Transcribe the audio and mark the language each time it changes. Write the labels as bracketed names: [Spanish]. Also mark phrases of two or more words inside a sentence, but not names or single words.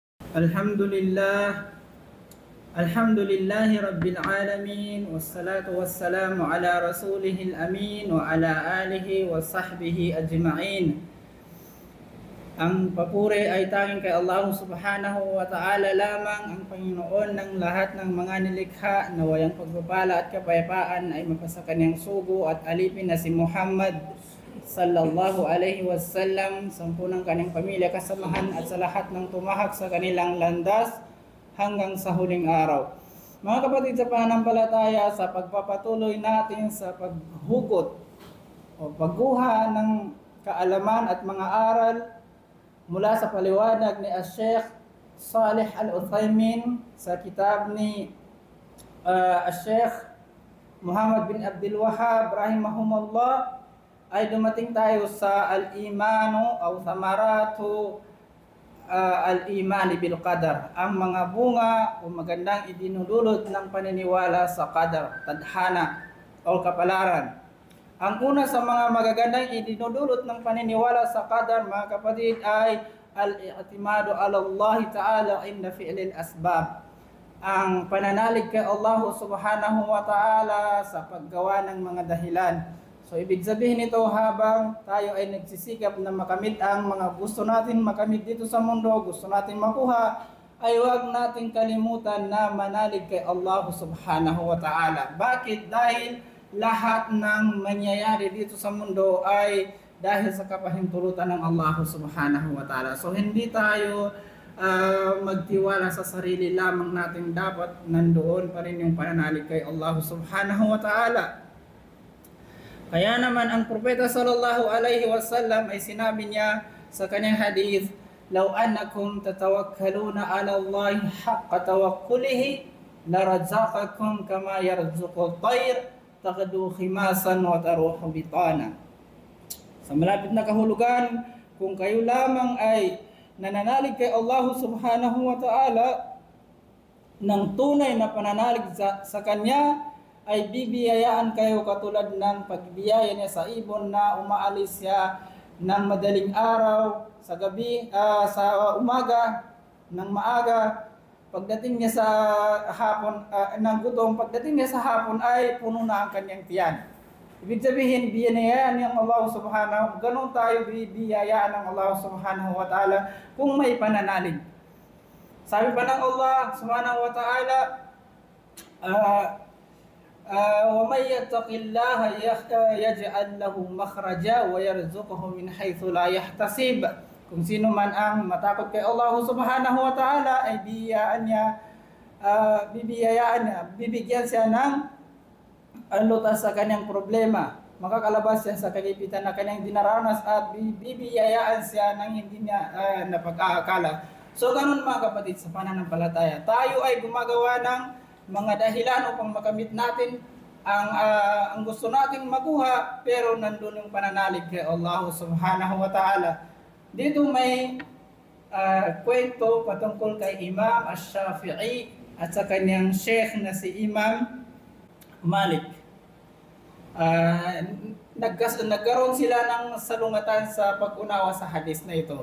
[Arabic] الحمد لله، الحمد لله رب العالمين، والصلاة والسلام على رسوله الأمين وعلى آله وصحبه أجمعين. [Filipino] Ang papuri ay tanging kay Allah [Arabic] سبحانه وتعالى [Filipino] lamang, ang Panginoon ng lahat ng mga nilikha, na walang pagpapala at kapayapaan ay mapasa kanyang sugo at alipin na si Muhammad [Arabic] صلى الله عليه وسلم, [Filipino] sampunang kanyang pamilya, kasamahan at sa lahat ng tumahak sa kanilang landas hanggang sa huling araw. Mga kapatid sa pananampalataya, sa pagpapatuloy natin sa paghugot o pagguha ng kaalaman at mga aral mula sa paliwanag ni Sheikh Salih Al-Uthaymin sa kitab ni Sheikh Muhammad bin Abdul Wahhab rahimahumullah, ay dumating tayo sa al-imanu o [Arabic] ثمرات الإيمان بالقدر, [Filipino] ang mga bunga o magandang idinudulot ng paniniwala sa qadar, tadhana o kapalaran. Ang una sa mga magagandang idinudulot ng paniniwala sa qadar, mga kapatid, ay [Arabic] الاعتماد على الله تعالى عند فعل الأسباب, [Filipino] ang pananalig kay Allah [Arabic] سبحانه وتعالى [Filipino] sa paggawa ng mga dahilan. So ibig sabihin nito, habang tayo ay nagsisikap na makamit ang mga gusto natin makamit dito sa mundo, gusto natin makuha, ay huwag natin kalimutan na manalig kay Allah [Arabic] سبحانه وتعالى. [Filipino] Bakit? Dahil lahat ng mangyayari dito sa mundo ay dahil sa kapahintulutan ng Allah [Arabic] سبحانه وتعالى. [Filipino] So hindi tayo magtiwala sa sarili lamang natin, dapat nandoon pa rin yung pananalig kay Allah [Arabic] سبحانه وتعالى. [Filipino] Kaya naman ang propeta [Arabic] صلى الله عليه وسلم [Filipino] ay sinabi niya sa kanyang hadith, [Arabic] "لو أنكم تتوكلون على الله حق توكله لرزقكم كما يرزق الطير تغدو خماصا وتروح بطانا." [Filipino] Sa malapit na kahulugan, kung kayo lamang ay nananalig kay Allah [Arabic] سبحانه وتعالى [Filipino] ng tunay na pananalig sa Kanya, ay bibiyayaan kayo katulad ng pagbiyaya niya sa ibon na umaalis siya ng madaling araw sa gabi, sa umaga ng maaga, pagdating niya sa hapon ng gutom, pagdating niya sa hapon ay puno na ang kanyang tiyan. Ibig sabihin, biyayaan ng Allah subhanahu, ganun tayo bibiyayaan ng Allah [Arabic] سبحانه وتعالى [Filipino] kung may pananalig. Sabi pa ng Allah [Arabic] سبحانه وتعالى, وَمَنْ يَتَّقِ اللَّهَ يَجْعَلْ لَهُ مَخْرَجًا وَيَرْزُقْهُ مِنْ حَيْثُ لَا يَحْتَسِبُ. [Filipino] Kung sino man ang matakot kay Allah [Arabic] سبحانه وتعالى, [Filipino] ay bibigyan siya ng lutas sa kanyang problema, makakalabas siya sa kalipitan na kanyang dinaranas, at bibiyayaan siya ng hindi niya napag-aakala. So ganun mga kapatid sa pananampalataya, tayo ay gumagawa ng mga dahilan upang makamit natin ang gusto nating makuha, pero nandun yung pananalig kay Allah [Arabic] سبحانه وتعالى. [Filipino] Dito may kwento patungkol kay Imam Ash-Shafi'i at sa kanyang sheikh na si Imam Malik. Nagkaroon sila ng salungatan sa pag-unawa sa hadis na ito.